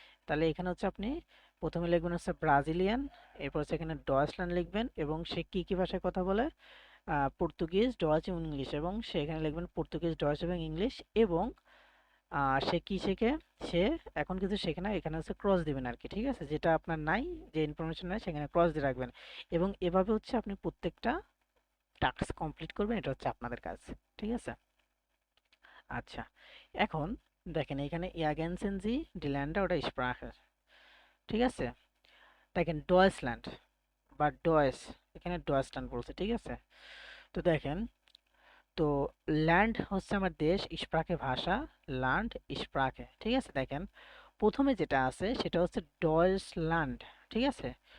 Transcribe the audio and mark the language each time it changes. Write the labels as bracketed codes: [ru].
[bn] তাহলে এখানে হচ্ছে আপনি প্রথমে লিখবেন হচ্ছে ব্রাজিলিয়ান, এরপর হচ্ছে এখানে ডয়েচল্যান্ড লিখবেন, এবং সে কি কি ভাষায় কথা বলে, পর্তুগিজ, ডয়েচ এবং ইংলিশ, এবং সে এখানে লিখবেন পর্তুগিজ, ডয়েচ এবং ইংলিশ। এবং সে কি শেখে, সে এখন কিছু শেখে না, এখানে হচ্ছে ক্রস দিবেন আর কি, ঠিক আছে? যেটা আপনার নাই, যে ইনফরমেশন নাই, সেখানে ক্রস দিয়ে রাখবেন। এবং এভাবে হচ্ছে আপনি প্রত্যেকটা টাস্ক কমপ্লিট করবেন, এটা হচ্ছে আপনাদের কাজ। ঠিক আছে? আচ্ছা, এখন দেখেন এখানে [de] ergänzen Sie die Länder oder Sprache। [bn] ঠিক আছে? দেখেন ডয়েচল্যান্ড বা ডয়েস, এখানে ডয়েচল্যান্ড বলছে। ঠিক আছে? তো দেখেন, তো ল্যান্ড হচ্ছে আমার দেশ, স্প্রাকে ভাষা, ল্যান্ড স্প্রাকে। ঠিক আছে? দেখেন প্রথমে যেটা আছে সেটা হচ্ছে ডয়েচল্যান্ড। ঠিক আছে?